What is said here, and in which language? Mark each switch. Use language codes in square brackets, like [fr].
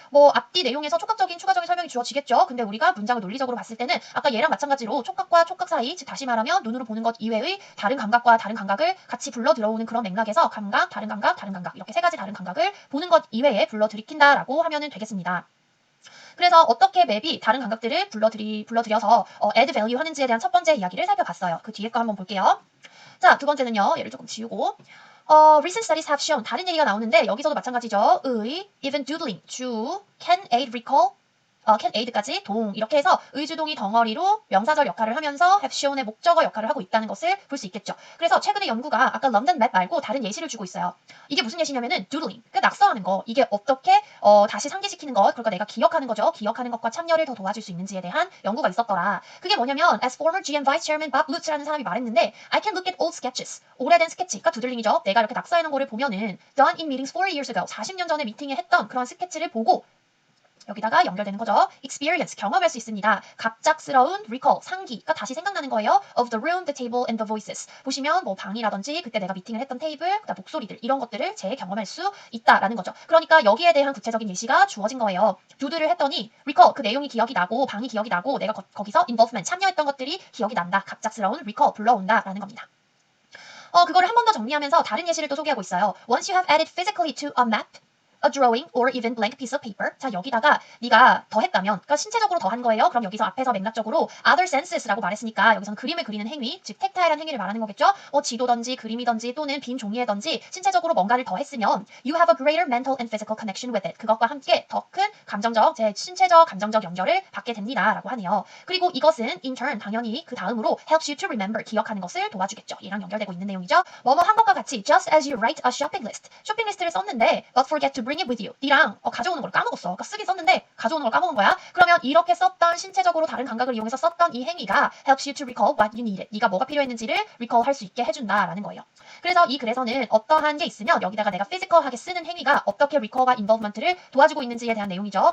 [ko] 뭐 앞뒤 내용에서 촉각적인 추가적인 설명이 주어지겠죠. 근데 우리가 문장을 논리적으로 봤을 때는 아까 얘랑 마찬가지로 촉각과 촉각 사이, 즉 다시 말하면 눈으로 보는 것 이외의 다른 감각과 다른 감각을 같이 불러 들어오는 그런 맥락에서 감각, 다른 감각, 다른 감각 이렇게 세 가지 다른 감각을 보는 것 이외에 불러 들이킨다라고 하면은 되겠습니다. 그래서 어떻게 맵이 다른 감각들을 불러들여서 add value 하는지에 대한 첫 번째 이야기를 살펴봤어요. 그 뒤에 거 한번 볼게요. 자, 두 번째는요. 얘를 조금 지우고 [en] recent studies have shown, [ko] 다른 얘기가 나오는데 여기서도 마찬가지죠. [en] even doodling, can aid recall [ko] can aid까지 동 이렇게 해서 의주동이 덩어리로 명사절 역할을 하면서 have shown의 목적어 역할을 하고 있다는 것을 볼 수 있겠죠. 그래서 최근에 연구가 아까 런던 맵 말고 다른 예시를 주고 있어요. 이게 무슨 예시냐면은 doodling, 그 낙서하는 거. 이게 어떻게 다시 상기시키는 것, 그러니까 내가 기억하는 거죠. 기억하는 것과 참여를 더 도와줄 수 있는지에 대한 연구가 있었더라. 그게 뭐냐면 [en] as former GM Vice Chairman Bob Lutz [ko] 라는 사람이 말했는데 [en] I can look at old sketches. [ko] 오래된 스케치가 doodling이죠. 내가 이렇게 낙서해놓은 거를 보면은 [en] done in meetings 40 years ago. [ko] 40년 전에 미팅에 했던 그런 스케치를 보고 여기다가 연결되는 거죠. experience, 경험할 수 있습니다. 갑작스러운 recall, 상기가 다시 생각나는 거예요. [en] of the room, the table, and the voices. [ko] 보시면 뭐 방이라든지 그때 내가 미팅을 했던 테이블, 그다음 목소리들 이런 것들을 재경험할 수 있다라는 거죠. 그러니까 여기에 대한 구체적인 예시가 주어진 거예요. 두드를 했더니 recall, 그 내용이 기억이 나고 방이 기억이 나고 내가 거기서 involvement, 참여했던 것들이 기억이 난다. 갑작스러운 recall, 불러온다라는 겁니다. 그거를 한 번 더 정리하면서 다른 예시를 또 소개하고 있어요. [en] Once you have added physically to a map, a drawing or even blank piece of paper. [ko] 자, 여기다가 네가 더했다면, 그러니까 신체적으로 더한 거예요. 그럼 여기서 앞에서 맥락적으로 [en] other senses [ko] 라고 말했으니까 여기서는 그림을 그리는 행위, 즉 tactile한 행위를 말하는 거겠죠. 지도든지 그림이든지 또는 빈 종이에든지 신체적으로 뭔가를 더했으면 [en] you have a greater mental and physical connection with it. [ko] 그것과 함께 더 큰 감정적, 제 신체적, 감정적 연결을 받게 됩니다라고 하네요. 그리고 이것은 in turn 당연히 그 다음으로 [en] helps you to remember, [ko] 기억하는 것을 도와주겠죠. 얘랑 연결되고 있는 내용이죠. 뭐뭐 한 것과 같이 [en] just as you write a shopping list. [ko] 쇼핑 리스트를 썼는데 [en] but forget to bring it with you. [ko] 니랑 가져오는 걸 까먹었어. 그러니까 쓰긴 썼는데 가져오는 걸 까먹은 거야. 그러면 이렇게 썼던 신체적으로 다른 감각을 이용해서 썼던 이 행위가 [en] helps you to recall what you needed. [ko] 네가 뭐가 필요했는지를 recall 할 수 있게 해준다라는 거예요. 그래서 이 글에서는 어떠한 게 있으면 여기다가 내가 physical하게 쓰는 행위가 어떻게 recall과 involvement를 도와주고 있는지에 대한 내용이죠.